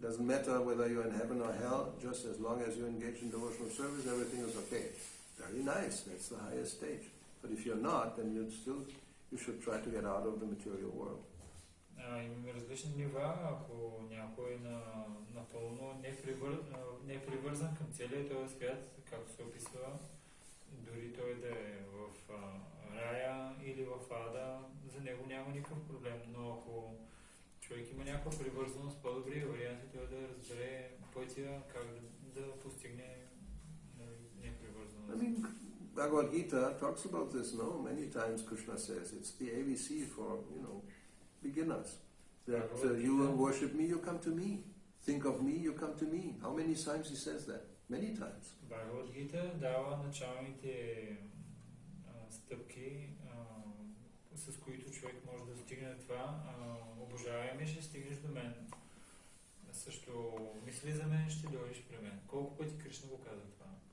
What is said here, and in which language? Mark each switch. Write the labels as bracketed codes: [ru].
[en] Doesn't matter whether you're in heaven or hell, just as long as you engage in devotional service, everything is okay. Very nice, that's the highest stage. But if you're not, then you should try to get out of the material world. [bg] Имаме различни нива. Ако някой е напълно не е привързан към целия този свят, както се описва, дори той да е в рая или в ада, за него няма никакъв проблем. Но ако човек има някаква привързаност, по-добрият вариант е той да разбере пътя, как да постигне непривързаност. [en] I mean, Bhagavad Gita talks about this, no? Many times Krishna says it's the ABC for, beginners. That you worship me, you come to me. Think of me, you come to me. How many times he says that? Many times. [bg] Bhagavad Gita дава началните стъпки, с които човек може да стигне това. Обожавай ме, ще стигнеш до мен. Също мисли за мен, ще дойдеш при мен. Колко пъти Кришна го казва това?